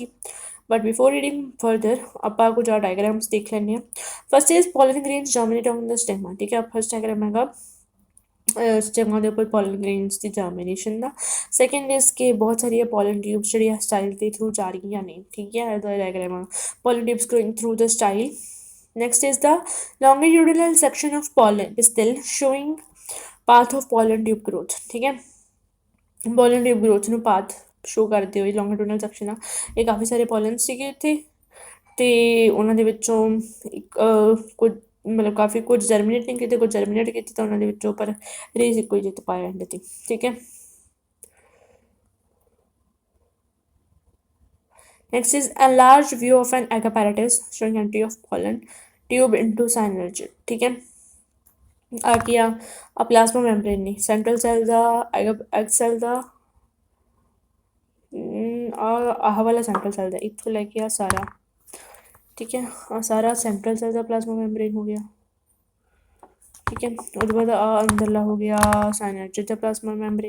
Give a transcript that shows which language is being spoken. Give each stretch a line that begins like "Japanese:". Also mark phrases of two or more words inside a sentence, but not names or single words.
English: but before reading further
Punjabi: ਆਪਾਂ ਕੁਝ ਆ ਡਾਇਗਰਾਮਸ ਦੇਖ ਲੈਂਦੇ ਹਾਂ।
English: First is pollen grains germinate on the stema.
Punjabi: ਠੀਕ ਹੈ,
English: first diagram
Punjabi: ਹੈਗਾ ਸਟੈਮਾ ਦੇ ਉੱਪਰ
English: pollen grains
Punjabi: ਦੀ ਜਰਮੀਨੇਸ਼ਨ ਦਾ।
English: second is
Punjabi: ਕਿ ਬਹੁਤ ਸਾਰੀਆਂ
English: pollen tubes
Punjabi: ਜਿਹੜੀਆਂ ਸਟਾਈਲ ਦੇ ਥਰੂ ਜਾ ਰਹੀਆਂ ਨੇ। ਠੀਕ ਹੈ, ਇਹਦਾ ਡਾਇਗਰਾਮ ਆ
English: pollen tubes growing through the style. Next is the longitudinal section of pollen pistil showing path of pollen tube growth।
Hindi: ठीक है,
English: pollen tube growth
Punjabi: ਨੂੰ path ਸ਼ੋ ਕਰਦੇ ਹੋਏ
English: longitudinal section
Punjabi: ਆ। ਇਹ ਕਾਫੀ ਸਾਰੇ pollen ਸੀਗੇ ਇੱਥੇ, ਅਤੇ ਉਹਨਾਂ ਦੇ ਵਿੱਚੋਂ ਇੱਕ ਕੁਝ ਮਤਲਬ ਕਾਫੀ ਕੁਝ ਜਰਮੀਨੇਟ ਨਹੀਂ ਕੀਤੇ, ਕੁਝ ਜਰਮੀਨੇਟ ਕੀਤੇ, ਤਾਂ ਉਹਨਾਂ ਦੇ ਵਿੱਚੋਂ ਪਰ ਰੇਜ਼ ਇੱਕੋ ਹੀ ਜਿੱਤ ਪਾਇਆ ਐਂਡ 'ਤੇ। ਠੀਕ ਹੈ,
English: next is a large view of an egg apparatus showing entry of pollen tube into synergy।
Hindi: ठीक है,
Punjabi: ਆ ਕੀ ਆ
English: plasma membrane
Punjabi: ਨੇ
English: central cell
Punjabi: ਦਾ,
English: egg cell
Punjabi: ਦਾ, ਆਹ ਵਾਲਾ
English: central cell
Punjabi: ਦਾ, ਇੱਥੋਂ ਲੈ ਕੇ ਆ ਸਾਰਾ। ਠੀਕ ਹੈ, ਆ ਸਾਰਾ
English: central cell
Punjabi: ਦਾ
English: plasma membrane
Punjabi: ਹੋ ਗਿਆ। ਠੀਕ ਹੈ, ਉਹਦੇ ਬਾਅਦ ਆ ਅੰਦਰਲਾ ਹੋ ਗਿਆ ਸਾਇਨਰਜੀ ਦਾ
English: plasma membrane.